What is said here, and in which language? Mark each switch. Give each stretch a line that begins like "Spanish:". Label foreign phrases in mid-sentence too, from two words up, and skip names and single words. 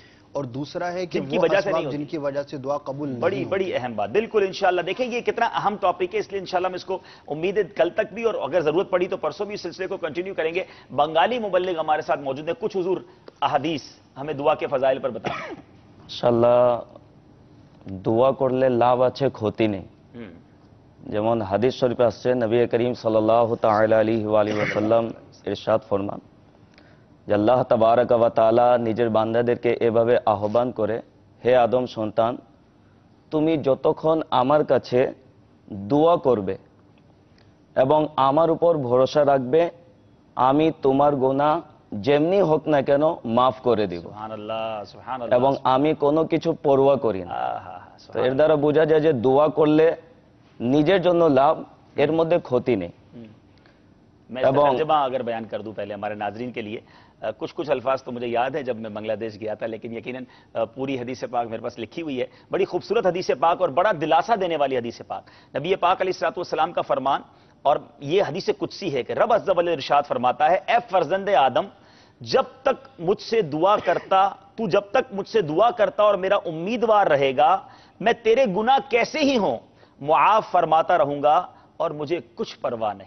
Urdu: اور دوسرا ہے کہ جن کی وہ وجہ سے نہیں اسباب جن کی وجہ سے دعا قبول نہیں بڑی ہوتی. بڑی اہم بات. بالکل انشاءاللہ. دیکھیں یہ کتنا اہم ٹاپک ہے، اس لیے انشاءاللہ میں اس کو امید ہے کل تک بھی، اور اگر ضرورت پڑی تو پرسوں بھی اس سلسلے کو کنٹینیو کریں گے. بنگالی مبلغ ہمارے ساتھ موجود ہیں، کچھ حضور احادیث ہمیں دعا کے فضائل پر بتائیں.
Bangla: ইনশাআল্লাহ দোয়া করলে লাভ আছে ক্ষতি নেই. যেমন হাদিস শরীফে আসছে নবী করিম
Arabic: صلى الله تعالى عليه و آله وسلم
Bangla: ইরশাদ ফরমান যে
Arabic: الله تبارك وتعالى
Bangla: নিজের বান্দাদেরকে এভাবে আহ্বান করে, হে আদম সন্তান, তুমি যতক্ষণ আমার কাছে দোয়া করবে এবং আমার উপর ভরসা রাখবে, আমি তোমার গুনাহ যেমনি হোক না কেন মাফ করে দিব, এবং আমি কোনো কিছু পরোয়া করি না. তো এর দ্বারা বোঝা যায় যে দোয়া করলে নিজের জন্য লাভ, এর মধ্যে ক্ষতি নেই.
Urdu: میں ترجمہ اگر بیان کر دوں پہلے ہمارے ناظرین کے لیے. کچھ الفاظ تو مجھے یاد ہیں جب میں بنگلہ دیش گیا تھا، لیکن یقیناً پوری حدیث پاک میرے پاس لکھی ہوئی ہے. بڑی خوبصورت حدیث پاک اور بڑا دلاسا دینے والی حدیث پاک. نبی پاک
Arabic: علیہ الصلوۃ والسلام
Urdu: کا فرمان، اور یہ حدیث قدسی ہے کہ رب
Arabic: عز و جل
Urdu: ارشاد فرماتا ہے، اے فرزند آدم، جب تک مجھ سے دعا کرتا، تو جب تک مجھ سے دعا کرتا اور میرا امیدوار رہے گا، میں تیرے گناہ کیسے ہی ہوں معاف فرماتا رہوں گا اور مجھے کچھ پرواہ نہیں.